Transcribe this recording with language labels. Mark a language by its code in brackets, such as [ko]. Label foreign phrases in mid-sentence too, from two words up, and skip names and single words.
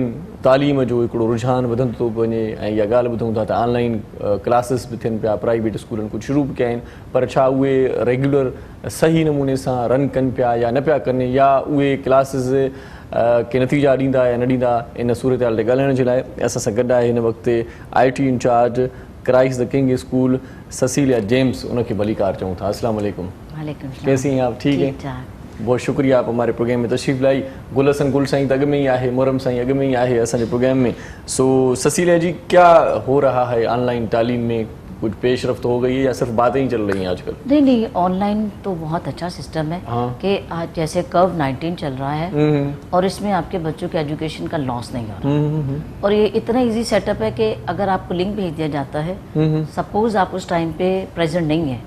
[sd] तालीम जो हिकिड़ो रुझान वधंदो थो वञे ऐं इहा ॻाल्हि ॿुधूं था त [en] online classes [sd] बि थियनि पिया प्राइवेट स्कूलनि कुझु शुरू बि कया आहिनि पर छा उहे रेगुलर सही नमूने सां रन कनि पिया या न पिया कनि या उहे क्लासिस के नतीजा ॾींदा या न ॾींदा इन सूरत हाल ते ॻाल्हाइण जे लाइ असां सां गॾु आहे हिन वक़्तु [en] IT incharge [sd] क्राइस्ट द किंग स्कूल ससीलिया जेम्स उनखे भलीकार चऊं था [ur] اسلام علیکم کیسی ہیں آپ ٹھیک ہے بہت شکریہ آپ ہمارے پروگرام میں تشریف لائی [sd] गुलसन गुल साईं अॻ में ही आहे मुरम साईं अॻ में ही आहे असांजे प्रोग्राम में [ur] سو سسیلیا جی کیا ہو رہا ہے آن لائن تعلیم میں کچھ پیشرفت ہو گئی ہے یا صرف باتیں ہی چل رہی ہیں آج کل? نہیں نہیں، آن لائن تو بہت اچھا سسٹم ہے ہاں. کہ آج جیسے Curve-19 چل رہا ہے اور اس میں آپ کے بچوں کے ایجوکیشن کا لاس نہیں ہو رہا. اور یہ اتنا ایزی سیٹ اپ ہے کہ اگر آپ کو لنک بھیج دیا جاتا ہے، سپوز آپ اس ٹائم پہ پریزنٹ نہیں ہے